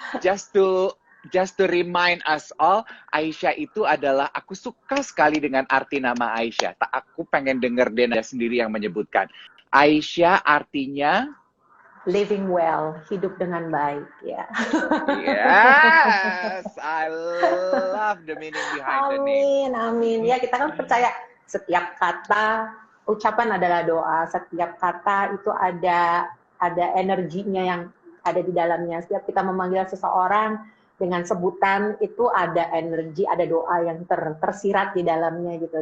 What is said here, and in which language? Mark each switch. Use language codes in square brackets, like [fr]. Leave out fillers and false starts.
[en] Just to remind us all, [id] Aisyah itu adalah, aku suka sekali dengan arti nama Aisyah. Aku pengen denger Denada sendiri yang menyebutkan. Aisyah artinya [en] living well, [id] hidup dengan baik, ya. [en] Yes, I love the meaning behind the name. [id] Amin. Ya, kita kan percaya setiap kata, ucapan adalah doa. Setiap kata itu ada energinya yang ada di dalamnya. Setiap kita memanggil seseorang dengan sebutan itu ada energi, ada doa yang tersirat di dalamnya gitu.